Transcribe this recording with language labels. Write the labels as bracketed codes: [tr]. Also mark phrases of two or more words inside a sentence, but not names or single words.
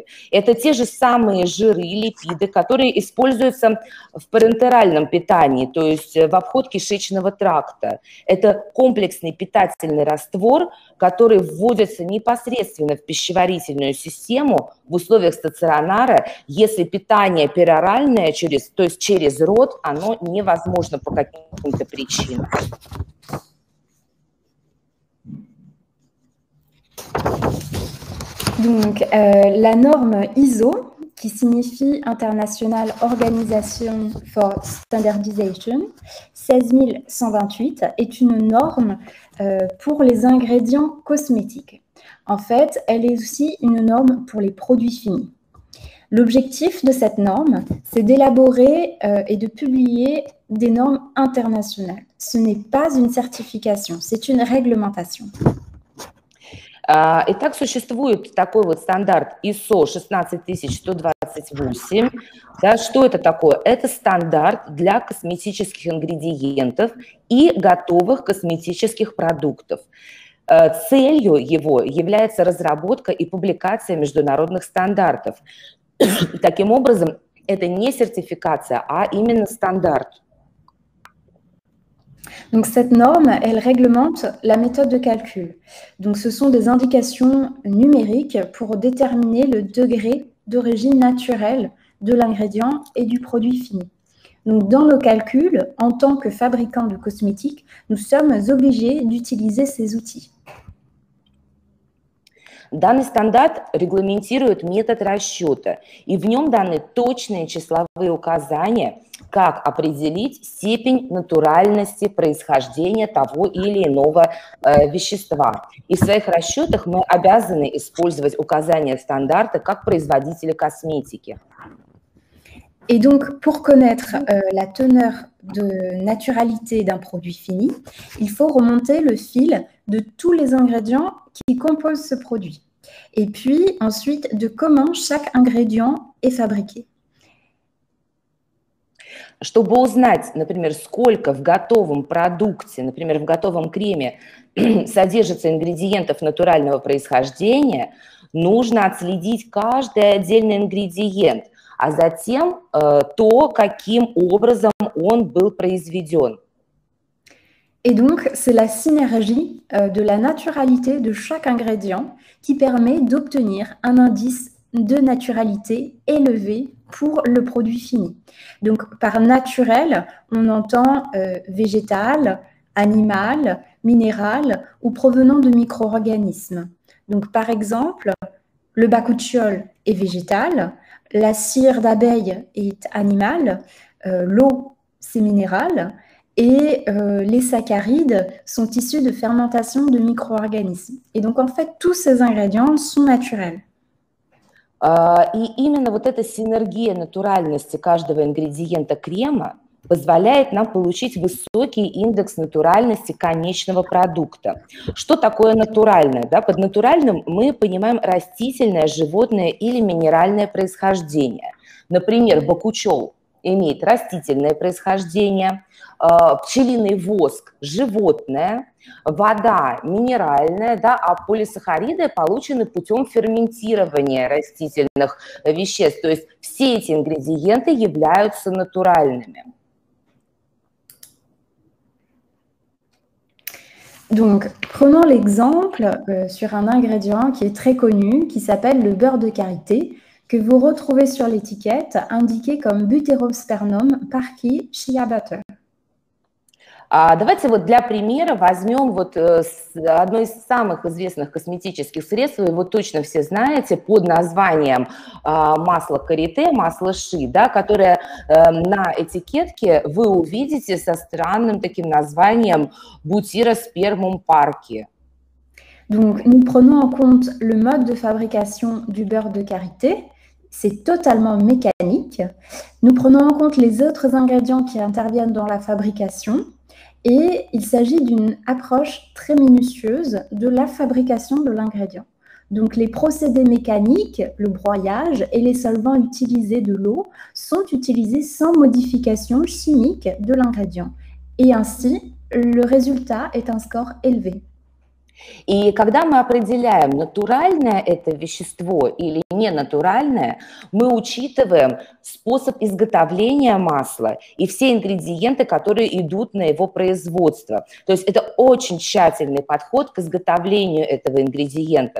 [ru] Это те же самые жиры, липиды, которые используются в парентеральном питании, то есть в обход кишечного тракта. Это комплексный питательный раствор, который вводится непосредственно в пищеварительную систему в условиях стационара, если питание пероральное, то есть через рот, оно невозможно по каким-то причинам. [fr] Donc, la norme ISO, qui signifie International Organization for Standardization, 16128, est une norme pour les ingrédients cosmétiques. En fait, elle est aussi une norme pour les produits finis. L'objectif de cette norme, c'est d'élaborer et de publier des normes internationales. Ce n'est pas une certification, c'est une réglementation. [ru] Итак, существует такой вот стандарт ISO 16128. Да, что это такое? Это стандарт для косметических ингредиентов и готовых косметических продуктов. Целью его является разработка и публикация международных стандартов. Таким образом, это не сертификация, а именно стандарт. [fr] Donc, cette norme, elle réglemente la méthode de calcul. Donc, ce sont des indications numériques pour déterminer le degré d'origine naturelle de l'ingrédient et du produit fini. Donc, dans nos calculs, en tant que fabricant de cosmétiques, nous sommes obligés d'utiliser ces outils. [ru] Данный стандарт регламентирует метод расчета, и в нем даны точные числовые указания, как определить степень натуральности происхождения того или иного вещества. И в своих расчетах мы обязаны использовать указания стандарта как производители косметики. [fr] Et donc, pour connaître la teneur de naturalité d'un produit fini, il faut remonter le fil de tous les ingrédients qui composent ce produit. Et puis, ensuite, de comment chaque ingrédient est fabriqué. [ru] Чтобы узнать, например, сколько в готовом продукте, например, в готовом креме содержится ингредиентов натурального происхождения, нужно отследить каждый отдельный ингредиент, а затем то, каким образом он был произведен. [fr] Et donc, c'est la synergie de la naturalité de chaque ingrédient qui permet d'obtenir un indice de naturalité élevé pour le produit fini. Donc, par naturel, on entend végétal, animal, minéral ou provenant de micro-organismes. Donc, par exemple, le bakuchiol est végétal, la cire d'abeille est animale, l'eau, c'est minéral, et les saccharides sont issus de fermentation de micro-organismes. Et donc, en fait, tous ces ingrédients sont naturels. [ru] И именно вот эта синергия натуральности каждого ингредиента крема позволяет нам получить высокий индекс натуральности конечного продукта. Что такое натуральное? Да? Под натуральным мы понимаем растительное, животное или минеральное происхождение. Например, бакучол. имеет растительное происхождение, пчелиный воск – животное, вода – минеральная, да, а полисахариды получены путем ферментирования растительных веществ. То есть все эти ингредиенты являются натуральными. [fr] Donc, prenons l'exemple sur un ingrédient qui est très connu, qui s'appelle le beurre de karité, que vous retrouvez sur l'étiquette, indiqué comme Butyrosphaernon parkii shea butter. [ru] Давайте вот для примера возьмем вот одно из самых известных косметических средств, вы его точно все знаете, под названием масло карите, масло ши, да, которое на этикетке вы увидите со странным таким названием Butyrosphaernon parkii. [fr] Donc, nous prenons en compte le mode de fabrication du beurre de karité. C'est totalement mécanique. Nous prenons en compte les autres ingrédients qui interviennent dans la fabrication. Et il s'agit d'une approche très minutieuse de la fabrication de l'ingrédient. Donc, les procédés mécaniques, le broyage et les solvants utilisés de l'eau sont utilisés sans modification chimique de l'ingrédient. Et ainsi, le résultat est un score élevé. [ru] И когда мы определяем, натуральное это вещество или ненатуральное, мы учитываем способ изготовления масла и все ингредиенты, которые идут на его производство. То есть это очень тщательный подход к изготовлению этого ингредиента.